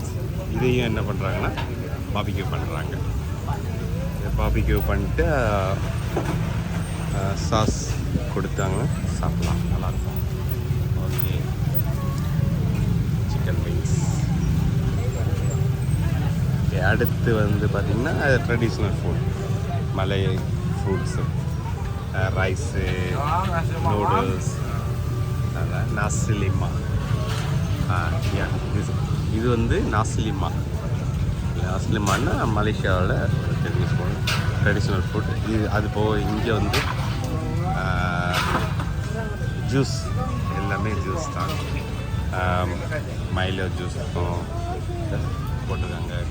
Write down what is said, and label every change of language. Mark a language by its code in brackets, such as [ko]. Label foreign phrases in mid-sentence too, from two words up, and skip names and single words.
[ta] இதையும் என்ன பண்ணுறாங்கன்னா பாபிக்யூ பண்ணுறாங்க. பாபிக்யூ பண்ணிட்டு சாஸ் கொடுத்தாங்கன்னா சாப்பிட்லாம், நல்லாயிருக்கும். [en] okay, chicken wings. [ta] ஓகே, அடுத்து வந்து பார்த்திங்கன்னா [en] traditional food, Malay foods, rice, noodles, [ms] nasi lemak. [ta] இது வந்து [ms] nasi lemak. nasi lemak [ta] னா மலேசியாவில் [en] traditional food. [ta] இது அது போக இங்கே வந்து ஜூஸ், எல்லாமே ஜூஸ் தான். மைலோ ஜூஸ் இருக்கும் போட்டிருக்காங்க.